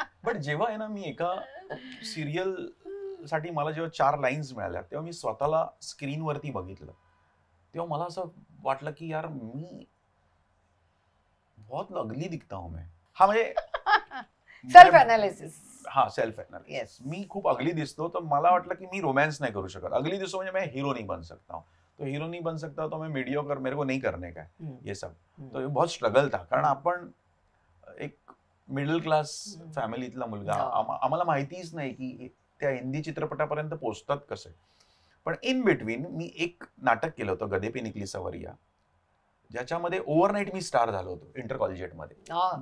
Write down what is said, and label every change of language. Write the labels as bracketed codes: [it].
[mr] But जेव्हा आहे ना मी एका सिरियल साठी मला जेव्हा 4 लाईन्स मिळाल्या तेव्हा मी स्वतःला स्क्रीनवरती बघितलं, तेव्हा मला असं वाटलं की यार मी [hi] बहुत अगली दिखता हूं मैं. [mr] हा म्हणजे सेल्फ एनालिसिस. हा सेल्फ एनालिसिस. मी खूप अगली दिसतो, तर मला वाटलं की मी रोमॅन्स नाही करू शकत. अगली दिसतो म्हणजे [hi] मैं हीरो नहीं बन सकता हूँ, तो हीरो नहीं बन सकता तो मैं मीडियोकर, मेरे को नहीं करने का ये सब. तो ये बहुत स्ट्रगल था, [mr] कारण आपण एक मिडल क्लास फॅमिलीतला मुलगा, आम्हाला माहितीच नाही की त्या हिंदी चित्रपटापर्यंत पोहोचतात कसे. पण इन बिटवीन मी एक नाटक केलं होतं गधे पे निकली सवरिया, ज्याच्यामध्ये ओव्हरनाईट मी स्टार झालो होतो इंटर कॉलेजिएटमध्ये.